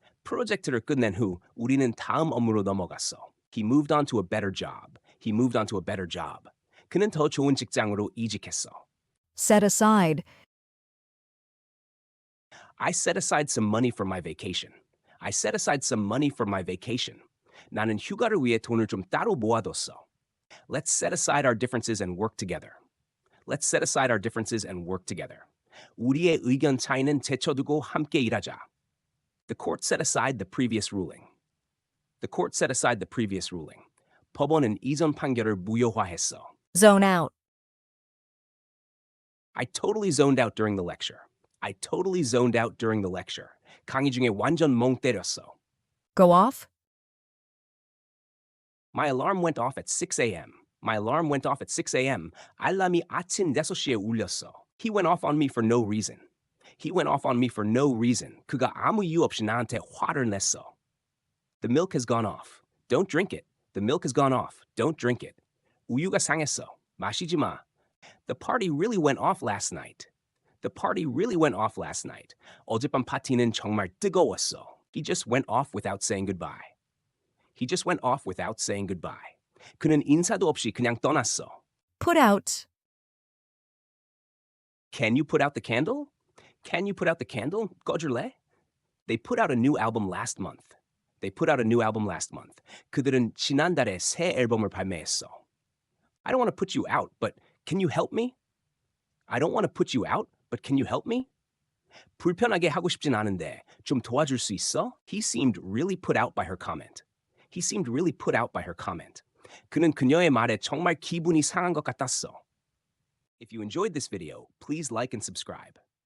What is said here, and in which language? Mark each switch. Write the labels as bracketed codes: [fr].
[ko] 프로젝트를 끝낸 후 우리는 다음 업무로 넘어갔어. [en] He moved on to a better job. He moved on to a better job. [ko] 그는 더 좋은 직장으로 이직했어. [en] Set aside. I set aside some money for my vacation. I set aside some money for my vacation. [ko] 나는 휴가를 위해 돈을 좀 따로 모아뒀어. [en] Let's set aside our differences and work together. Let's set aside our differences and work together. [ko] 우리의 의견 차이는 제쳐두고 함께 일하자. [en] The court set aside the previous ruling. The court set aside the previous ruling. [ko] 법원은 이전 판결을 무효화했어. [en] Zone out. I totally zoned out during the lecture. I totally zoned out during the lecture. [ko] 강의 중에 완전 멍 때렸어. [en] Go off. My alarm went off at 6 a.m. My alarm went off at 6 a.m. [ko] 알람이 아침 6시에 울렸어. [en] He went off on me for no reason. He went off on me for no reason. [ko] 그가 아무 이유 없이 나한테 화를 냈어. [en] The milk has gone off. Don't drink it. The milk has gone off. Don't drink it. [ko] 우유가 상했어. 마시지 마. [en] The party really went off last night. The party really went off last night. [ko] 어젯밤 파티는 정말 뜨거웠어. [en] He just went off without saying goodbye. He just went off without saying goodbye. [ko] 그는 인사도 없이 그냥 떠났어. [en] Put out. Can you put out the candle? Can you put out the candle? [ko] 꺼줄래? [en] They put out a new album last month. They put out a new album last month. [ko] 그들은 지난달에 새 앨범을 발매했어. [en] I don't want to put you out, but can you help me? I don't want to put you out, but can you help me? [ko] 불편하게 하고 싶진 않은데 좀 도와줄 수 있어? [en] He seemed really put out by her comment. He seemed really put out by her comment. [ko] 그는 그녀의 말에 정말 기분이 상한 것 같았어. [en] If you enjoyed this video, please like and subscribe.